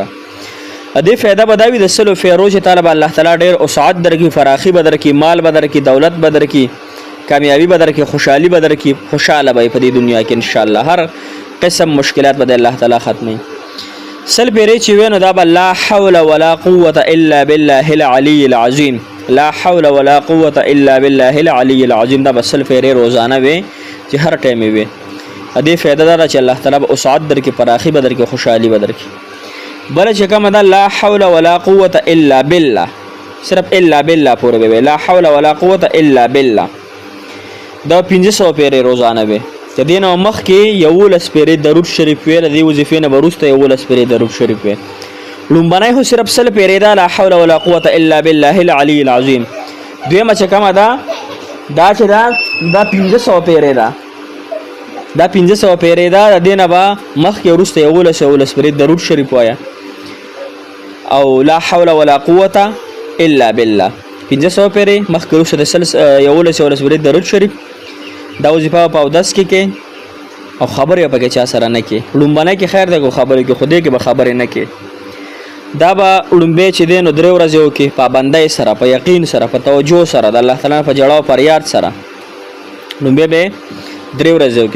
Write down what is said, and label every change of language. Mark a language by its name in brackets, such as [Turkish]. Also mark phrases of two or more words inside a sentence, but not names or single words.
[Pashto] دې فایده به دا وي د 100 پیرو چې طالب الله تعالی ډېر وسعت درکړي، فراخي به درکړي، مال به درکړي، دولت به درکړي، کامیابی به درکړي، خوشحالي به درکړي، خوشحاله به په دې دنیا کې انشاءالله. هر قسم مشکلات به د الله تعالی ختمي. 100 پیرې چې وي نو دا به [Arabic] لا حول ولا قوة الا بالله العلي العظیم، لا حول ولا قوة الا بالله العلي العظیم. [Pashto] دا به 100 پیرې روزانه وي چې هر ټایم وي. دې فائدہ دا چې الله تعالی به اسعد درکې پراخي به درکې خوشحالي به درکې بل چې کومه ده [Arabic] لا حول ولا قوة الا [Pashto] بالله صرف [Arabic] الا بالله [Pashto] پورې به [Arabic] لا حول ولا قوة الا بالله [Pashto] دا 500 پیرې روزانه به د دې نه مخکې 11 پیرې درود شریف ویل د دې وظیفې نه وروسته 11 پیرې درود شریف ویل لومبنی خو صرف سل پیرې ده [Arabic] لا حول ولا قوة الا بالله العلي العظیم [Pashto] دویمه چې کومه ده دا چې دا 500 پیرې ده دا 500 پیرې ده د دې نه به مخکې وروسته 11 پیرې درود شریف وایه او [Arabic] لا حول ولا قوة الا بالله [Pashto] 500 پیرې مخکې وروسته د 11 پیرې درود شریف دا وظیفه په اودس کې او خبرې پکې چا سره نه کې لومبنی کې خیر ده کو خبرې کې خدای کې به خبرې نه کې دا به لومبې چې دی نو 3 ورځې وکړي پابندۍ سره په یقین سره په توجه سره د الله تعالی په جړاو فریاد سره لومبې به 3 ورځې وکړي